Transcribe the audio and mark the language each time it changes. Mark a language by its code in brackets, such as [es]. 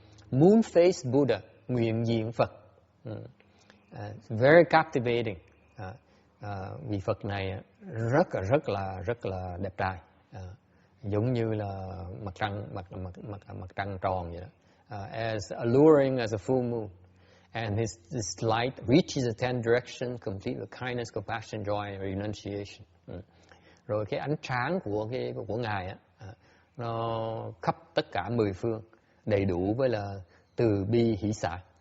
[en] Moon face Buddha, [vi] nguyện diện Phật. [en] Very captivating. [vi] Vị Phật này rất là đẹp trai, giống như là mặt trăng tròn vậy đó. [en] As alluring as a full moon, and this light reaches the 10 direction, complete with kindness, compassion, joy, and renunciation. [vi] Rồi cái ánh sáng của ngài á, nó khắp tất cả 10 phương, đầy đủ với là từ bi hỷ xả.